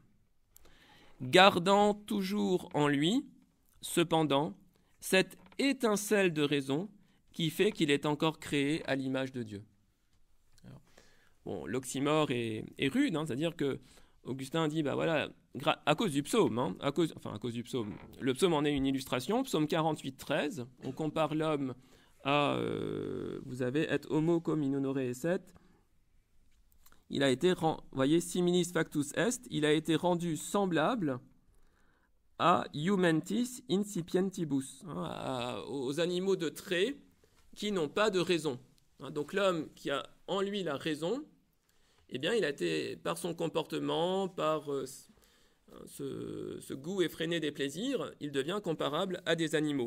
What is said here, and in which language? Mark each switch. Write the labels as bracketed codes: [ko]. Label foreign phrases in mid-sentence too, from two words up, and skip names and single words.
[fr] Gardant toujours en lui, cependant, cette étincelle de raison qui fait qu'il est encore créé à l'image de Dieu. Alors, bon, l'oxymore est rude, c'est-à-dire que Augustin dit, à cause du psaume, à cause du psaume, le psaume en est une illustration, psaume 48, 13, on compare l'homme à, vous avez, [la] et homo cum in honore esset, [fr] il a été, voyez, [la] similis factus est, [fr] il a été rendu semblable à [la] iumentis incipientibus, [fr] aux animaux de trait qui n'ont pas de raison. Donc l'homme qui a en lui la raison, eh bien, il a été, par son comportement, par ce goût effréné des plaisirs, il devient comparable à des animaux.